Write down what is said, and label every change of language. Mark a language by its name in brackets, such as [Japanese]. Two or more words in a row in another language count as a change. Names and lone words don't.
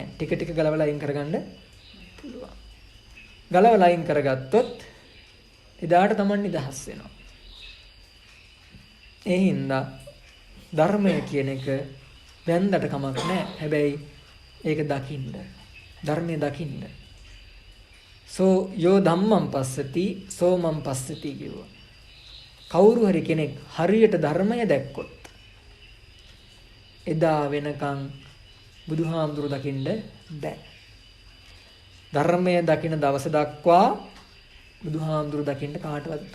[Sinhala] ටික ටික ගලවලා අයින් කරගන්න පුළුවන්. ගලවලා අයින් කරගත්තොත් එදාට තමයි නිදහස් වෙනවා. ඒ හින්දා ධර්මය කියන එක වැන්දට කමක් නෑ. හැබැයි ඒක දකින්න. ධර්මය දකින්න. [Pali] සෝ යෝ ධම්මං පස්සති සෝ මං පස්සති කියුවා. [Sinhala] කවුරු හරි කෙනෙක් හරියට ධර්මය දැක්කොත් එදා වෙනකන් බුදුහාමුදුරු දකින්න බෑ. ධර්මය දකින දවස දක්වා බුදුහාමුදුරු දකින්න කාටවත් බෑ.